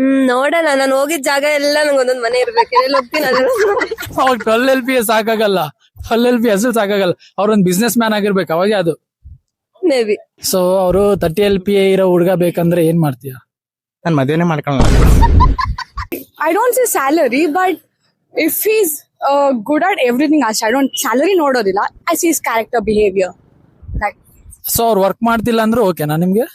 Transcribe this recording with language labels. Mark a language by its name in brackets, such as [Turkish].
[Kannada] ನೋಡೋಣ, ನಾನು ಹೋಗಿದ್ ಜಾಗ ಎಲ್ಲ ನಂಗೆ ಒಂದೊಂದ್ ಮನೆ ಇರ್ಬೇಕು. ಎಲ್ಲಿ ಹೋಗ್ತೀನಿ ಅವಾಗ 12 LPA ಸಾಕಾಗಲ್ಲ, 12 LPA ಅಸಲು ಸಾಕಾಗಲ್ಲ. ಅವ್ರೊಂದ್ ಬಿಸ್ನೆಸ್ ಮ್ಯಾನ್ ಆಗಿರ್ಬೇಕು ಅವಾಗ ಅದು ಮೇ ಬಿ. ಸೊ ಅವರು 30 LPA ಇರೋ ಹುಡುಗ ಬೇಕಂದ್ರೆ ಏನ್ ಮಾಡ್ತೀಯ? ನಾನು ಮದುವೆನೇ ಮಾಡ್ಕೊಳ್ಳ. [English] I don't say salary, but if he's good at everything else, I don't salary ನೋಡೋದಿಲ್ಲ. I see his character, behavior. Like, [Kannada] so ಅವ್ರು ವರ್ಕ್ ಮಾಡ್ತಿಲ್ಲ ಅಂದ್ರೆ ಓಕೆನಾ ನಿಮ್ಗೆ?